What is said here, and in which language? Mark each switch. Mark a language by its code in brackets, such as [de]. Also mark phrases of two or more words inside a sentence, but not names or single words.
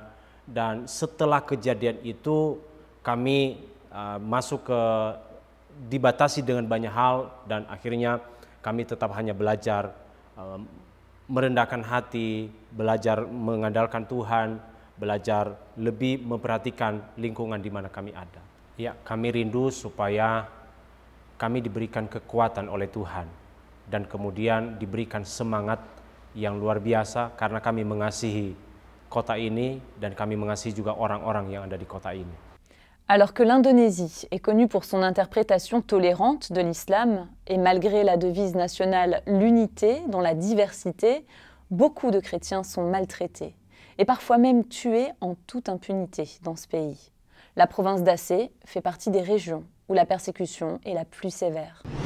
[id] Dan setelah kejadian itu kami masuk ke dibatasi dengan banyak hal, dan akhirnya kami tetap hanya belajar merendahkan hati, belajar mengandalkan Tuhan, belajar lebih memperhatikan lingkungan di mana kami ada. Ya, kami rindu supaya kami diberikan kekuatan oleh Tuhan dan kemudian diberikan semangat yang luar biasa karena kami mengasihi kota ini dan kami mengasihi juga orang-orang yang ada di kota ini. [fr] Alors que l'Indonésie est connue pour son interprétation tolérante de l'islam, et malgré la devise nationale « l'unité dans la diversité », beaucoup de chrétiens sont maltraités, et parfois même tués en toute impunité dans ce pays. La province d'Aceh fait partie des régions où la persécution est la plus sévère.